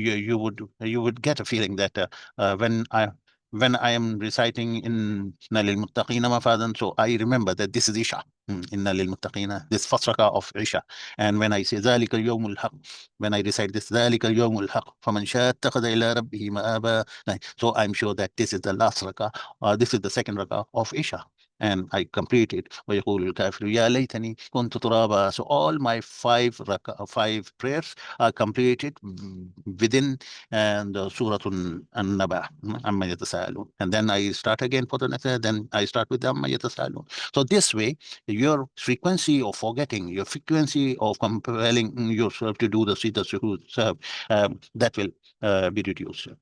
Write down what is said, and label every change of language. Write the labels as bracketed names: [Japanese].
[English] You would get a feeling that when I am reciting in Nalil Muttaqina Mafadan, so I remember that this is Isha. In Nalil Muttaqina, this first rakah of Isha. And when I say [Arabic] ذلك اليوم الحق, [English] when I recite this [Arabic] ذلك اليوم الحق فمن شاء اتخذ إلى ربه مآبا. [English] So I'm sure that this is the last rakah, or this is the second rakah of Isha, and I complete it. [Arabic] ويقول الكافر يا ليتني كنت ترابا. [English] So all my five prayers are completed within the Surah An-Naba, Amma Yatasaalun. And then I start again for the next, then I start with Amma Yatasaalun. So this way, your frequency of forgetting, your frequency of compelling yourself to do the Sita Suhood, that will be reduced.